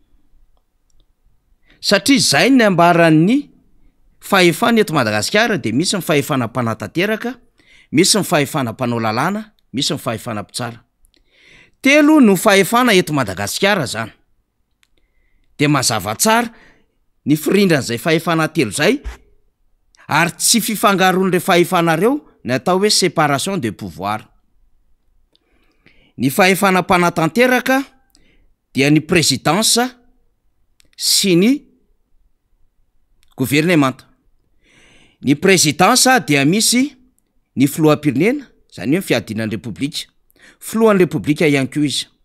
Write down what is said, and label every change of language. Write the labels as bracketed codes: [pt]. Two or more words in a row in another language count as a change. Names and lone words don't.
[mg] satria zay ny ambaran'ny fahefana eto Madagasikara de misy ny fahefana mpanatanteraka misy ny fahefana mpanao lalàna misy ny fahefana mpitsara telo no fahefana eto Madagasikara zany de mazava tsara ny firindran'izay fahefana telo zay ary tsy fifangaron'le fahefanareo ny atao hoe [fr] séparation de pouvoir. [mg] Ny fahefana mpanatanteraka dia ny présidence sy ny gouvernemanta. Ny présidence dia misy ny filoham-pirenena zany hoe fiadinan'ny repoblika filohan'ny repoblika ihany koa izy.